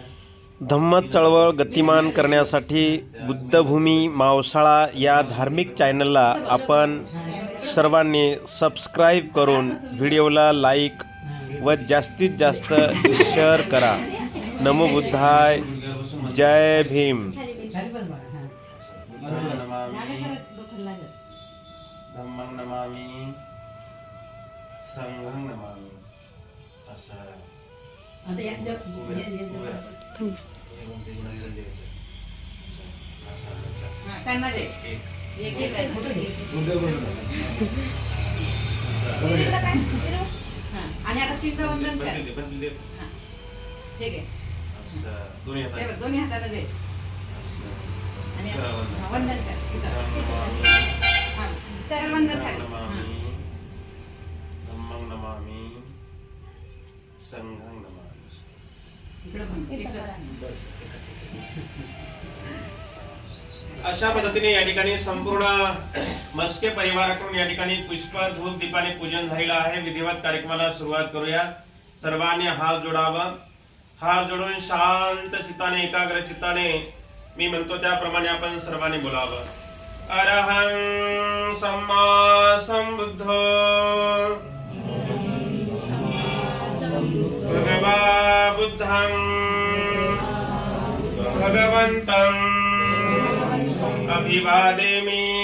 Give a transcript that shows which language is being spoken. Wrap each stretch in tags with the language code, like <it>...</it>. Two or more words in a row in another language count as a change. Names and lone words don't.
<mr>धम्म चळवळ गतिमान करण्यासाठी बुद्धभूमी मावसाळा या धार्मिक चॅनलला आपण सर्वांनी सबस्क्राईब करून व्हिडिओला लाईक व जास्तीत जास्त शेअर करा.</mr> <pi>नमो बुद्धाय.</pi> <mr>जय भीम.</mr> <pi>धम्मं नमामि संघं नमामि.</pi> <mr>असं त्यांना दे. आणि आता तीनदा वंदन कर. ठीक आहे. दोन्ही हाताला दे आणि वंदन कर. तर वंदन कर.</mr> <pi>धम्मं नमामि संघं नमामि.</pi> <mr>अशा पद्धतीने या ठिकाणी संपूर्ण मस्के परिवाराकडून या ठिकाणी पुष्प धूप दीपाने पूजन झालेलं आहे. विधिवत कार्यक्रमाला सुरुवात करूया. सर्वांनी हात जोडावा. हात जोडून शांत चित्ताने एकाग्र चित्ताने मी म्हणतो त्याप्रमाणे आपण सर्वांनी बोलावं.</mr> <pi>अरहं सम्मा संबुद्ध भगवा बुद्धं भगवन्तं अभिवादेमि.</pi>